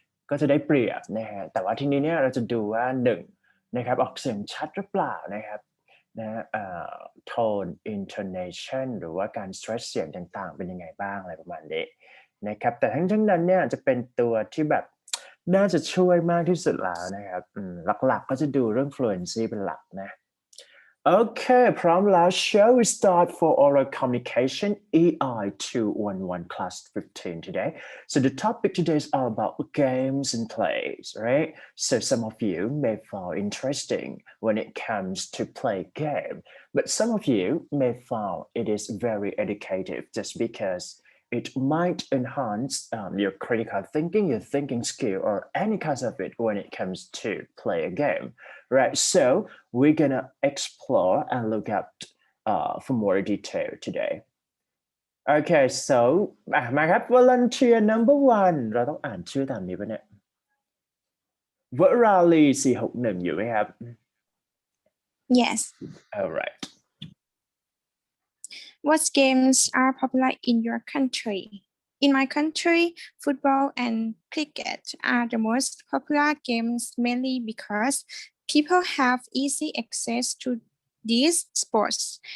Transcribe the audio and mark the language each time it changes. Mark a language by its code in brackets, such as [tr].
[th] ก็จะได้เปรียบนะฮะแต่ว่าทีนี้เนี่ยเราจะดูว่าหนึ่งนะครับออกเสียงชัดหรือเปล่านะครับนะtone intonation หรือว่าการ stress เสียงต่างๆเป็นยังไงบ้างอะไรประมาณนี้นะครับแต่ทั้งนั้นเนี่ยจะเป็นตัวที่แบบน่าจะช่วยมากที่สุดแล้วนะครับหลักๆก็จะดูเรื่อง fluency เป็นหลักนะ Okay, พร้อมแล้ว [en] shall we start for oral communication EI 211 class 15 today? So the topic today is all about games and plays, right? So some of you may find interesting when it comes to play game, but some of you may find it is very educative just because it might enhance your critical thinking, your thinking skill, or any kind of it when it comes to play a game. Right, so we're gonna explore and look at for more detail today. Okay, so [th] มาครับ volunteer number 1เราต้องอ่านชื่อตามนี้ปะเนี่ยวราลี461อยู่ไหมครับ [en] Yes. All right. What games are popular in your country? In my country, football and cricket are the most popular games mainly because people have easy access to these sports.